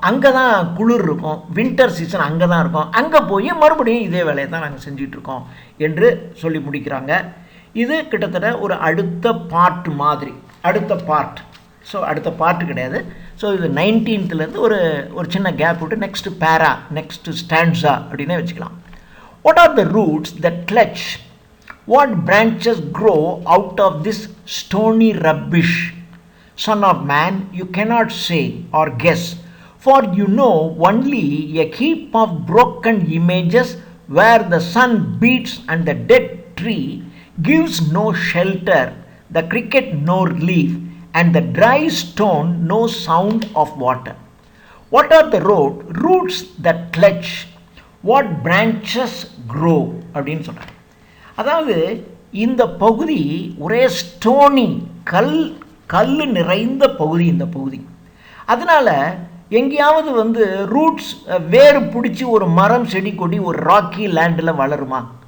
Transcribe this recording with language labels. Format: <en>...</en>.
<ta>அங்கே தான் குளிர் இருக்கும், வின்டர் சீசன் அங்கே தான் இருக்கும். அங்கே போய் மறுபடியும் இதே வேலையை தான் நாங்கள் செஞ்சிட்ருக்கோம் என்று சொல்லி முடிக்கிறாங்க. இது கிட்டத்தட்ட ஒரு அடுத்த பார்ட் மாதிரி, அடுத்த பார்ட். ஸோ அடுத்த பார்ட்டு கிடையாது. ஸோ இது 19th ஒரு சின்ன கேப் விட்டு நெக்ஸ்ட் ஸ்டாண்ட்ஸா அப்படின்னே வச்சுக்கலாம்.</ta> <en>What are the roots that clutch? What branches grow out of this stony rubbish? Son of man, you cannot say or guess, for you know only a heap of broken images where the sun beats and the dead tree gives no shelter, the cricket no relief, and the dry stone no sound of water. What are the roots that clutch? What branches grow?</en> <ta>அப்படின்னு சொல்கிறாங்க. அதாவது இந்த பகுதி ஒரே stony, கல் நிறைந்த பகுதி இந்த பகுதி. அதனால் எங்கேயாவது வந்து ரூட்ஸ் வேறு பிடிச்சி ஒரு மரம் செடி கொடி ஒரு ராக்கி லேண்டில் வளருமா?</ta>